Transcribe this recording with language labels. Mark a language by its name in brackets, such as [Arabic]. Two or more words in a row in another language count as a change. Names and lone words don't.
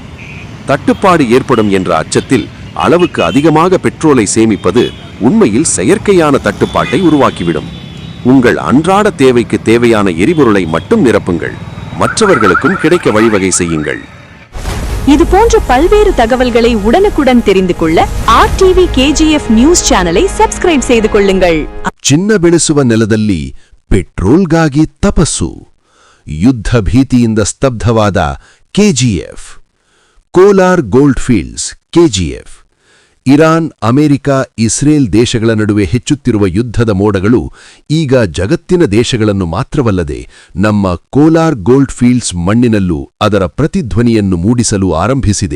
[Tamil] தட்டுப்பாடு ஏற்படும் என்ற அச்சத்தில் அளவுக்கு அதிகமாக பெட்ரோலை சேமிப்பது உண்மையில் செயற்கையான தட்டுப்பாட்டை உருவாக்கிவிடும். உங்கள் அன்றாட தேவைக்கு தேவையான எரிபொருளை மட்டும் நிரப்புங்கள். மற்றவர்களுக்கும் கிடைக்க வழிவகை செய்யுங்கள். இது போன்ற பல்வேறு தகவல்களை உடனுக்குடன் தெரிந்து கொள்ள RTV KGF [English] news channel subscribe [Tamil] செய்து கொள்ளுங்கள். [Kannada] ಚಿನ್ನ ಬೆಳೆಸುವ ನೆಲದಲ್ಲಿ ಪೆಟ್ರೋಲ್ಗಾಗಿ ತಪಸ್ಸು. ಯುದ್ಧ ಭೀತಿಯಿಂದ ಸ್ತಬ್ಧವಾದ KGF. ಕೋಲಾರ್ ಗೋಲ್ಡ್ ಫೀಲ್ಡ್ಸ್ KGF. ಇರಾನ್, ಅಮೆರಿಕ, ಇಸ್ರೇಲ್ ದೇಶಗಳ ನಡುವೆ ಹೆಚ್ಚುತ್ತಿರುವ ಯುದ್ಧದ ಮೋಡಗಳು ಈಗ ಜಗತ್ತಿನ ದೇಶಗಳನ್ನು ಮಾತ್ರವಲ್ಲದೆ ನಮ್ಮ ಕೋಲಾರ್ ಗೋಲ್ಡ್ ಫೀಲ್ಡ್ಸ್ ಮಣ್ಣಿನಲ್ಲೂ ಅದರ ಪ್ರತಿಧ್ವನಿಯನ್ನು ಮೂಡಿಸಲು ಆರಂಭಿಸಿದೆ.